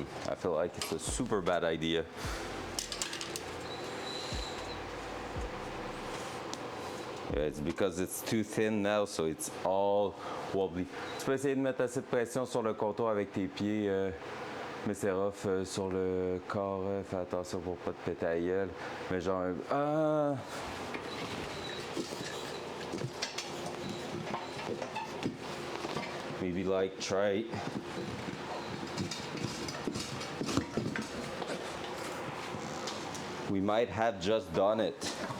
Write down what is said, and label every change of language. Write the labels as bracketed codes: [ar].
[en] I feel like it's a super bad idea. Yeah, it's because it's too thin now, so it's all wobbly. [fr] Tu peux essayer de mettre assez de pression sur le comptoir avec tes pieds, mais c'est rough sur le corps. Fais attention pour pas te péter la gueule. Mais genre, [en] maybe like try. We might have just done it.